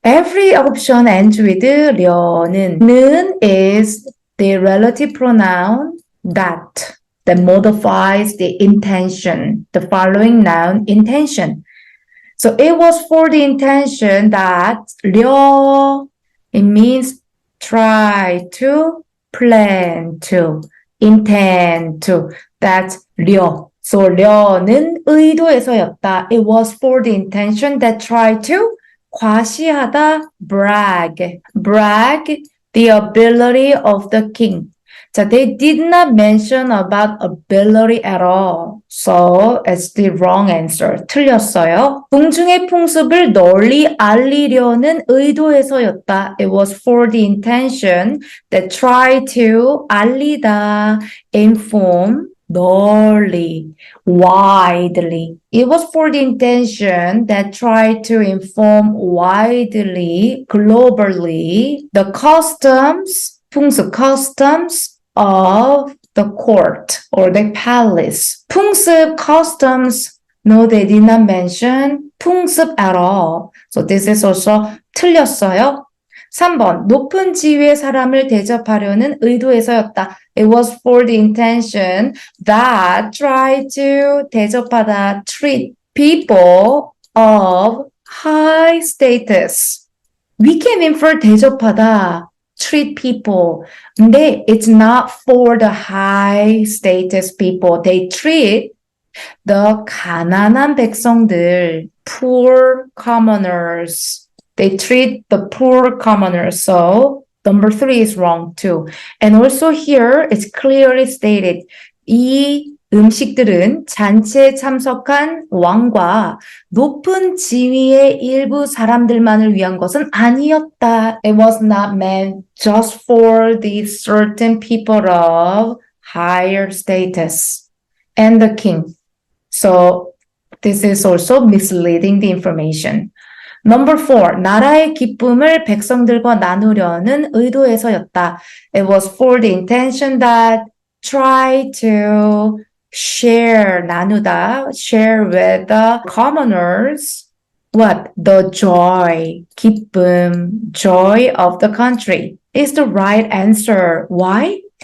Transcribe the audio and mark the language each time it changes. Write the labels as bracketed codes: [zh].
[en] Every option ends with 려는. 는 is the relative pronoun that modifies the intention. The following noun, intention. So it was for the intention that 려, it means try to, plan to, intend to. That's 려. So [ko] 려는 의도해서였다. [en] It was for the intention that tried to 과시하다, brag. Brag the ability of the king. 자, they did not mention about ability at all. So it's the wrong answer. [ko] 틀렸어요. 궁중의 풍습을 널리 알리려는 의도에서였다. [en] It was for the intention that tried to 알리다, inform, 널리, widely. It was for the intention that tried to inform widely, globally, the customs, 풍습, customs of the court or the palace. 풍습, customs, no, they did not mention 풍습 at all. So this is also [ko] 틀렸어요. 3번, 높은 지위의 사람을 대접하려는 의도에서였다. [en] It was for the intention that tried to 대접하다, treat people of high status. We can infer 대접하다, treat people. [ko] 근데 [en] it's not for the high status people. They treat the 가난한 백성들, poor commoners. They treat the poor commoners. So number 3 is wrong too. And also here it's clearly stated 이 [ko] 음식들은 잔치에 참석한 왕과 높은 지위의 일부 사람들만을 위한 것은 아니었다. [en] It was not meant just for the certain people of higher status and the king. So this is also misleading the information. Number 4, [ko] 나라의 기쁨을 백성들과 나누려는 의도에서였다. [en] It was for the intention that try to share, 나누다, share with the commoners, what? The joy, 기쁨, joy of the country is the right answer. Why?